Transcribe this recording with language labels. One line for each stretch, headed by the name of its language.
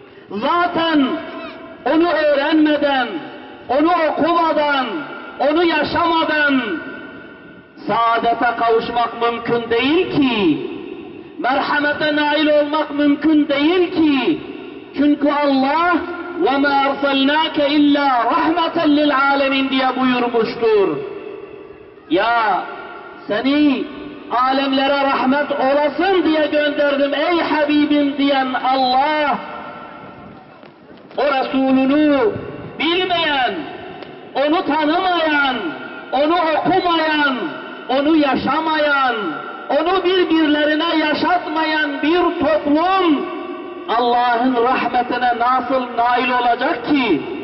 Turkish: Zaten onu öğrenmeden, onu okumadan, onu yaşamadan saadete kavuşmak mümkün değil ki. Merhamete nail olmak mümkün değil ki. Çünkü Allah
Arabic: وَمَا أَرْسَلْنَاكَ إِلَّا رَحْمَةً لِلْعَالَمِينَ
Turkish: diye buyurmuştur. Ya seni alemlere rahmet olasın diye gönderdim ey Habibim diyen Allah, o Resulünü bilmeyen, onu tanımayan, onu okumayan, onu yaşamayan, onu birbirlerine yaşatmayan bir toplum Allah'ın rahmetine nasıl nail olacak ki?